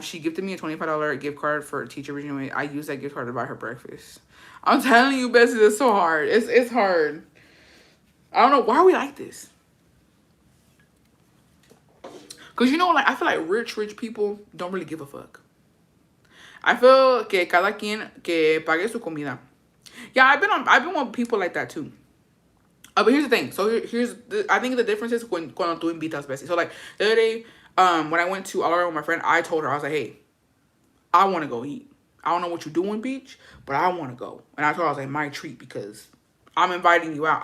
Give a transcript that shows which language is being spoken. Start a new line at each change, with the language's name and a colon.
English: She gifted me a $25 gift card for a teacher reunion. I used that gift card to buy her breakfast. I'm telling you, Bessie, it's so hard. It's hard. I don't know why we like this. Cause you know, like, I feel like rich people don't really give a fuck. I feel
Spanish: que cada quien que pague su comida.
English: Yeah, I've been with people like that too. But here's the thing. So I think the difference is
Spanish: cuando tú invitas,
English: Bessie. So like the other day, when I went to Odor with my friend, I told her, I was like, hey, I want to go eat. I don't know what you're doing, beach, but I want to go. And I told her, I was like, my treat, because I'm inviting you out.